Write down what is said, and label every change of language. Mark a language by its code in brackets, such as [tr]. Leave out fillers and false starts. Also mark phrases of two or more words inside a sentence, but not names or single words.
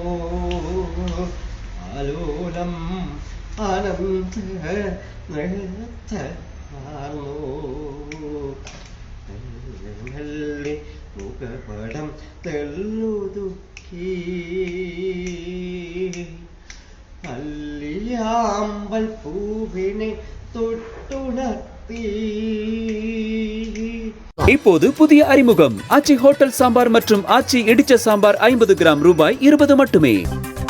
[ml] ആലോലം ആനന്ദ നൃത്തമാർന്നോ. നല്ല മുഖപടം തെല്ലുതുക്കി അല്ലിയാമ്പൽ പൂവിനെ തൊട്ടുണർത്തി. [ta] இப்போது புதிய அறிமுகம் ஆச்சி ஹோட்டல் சாம்பார் மற்றும் ஆச்சி இடிச்ச சாம்பார் 50 கிராம் ரூபாய் 20 மட்டுமே.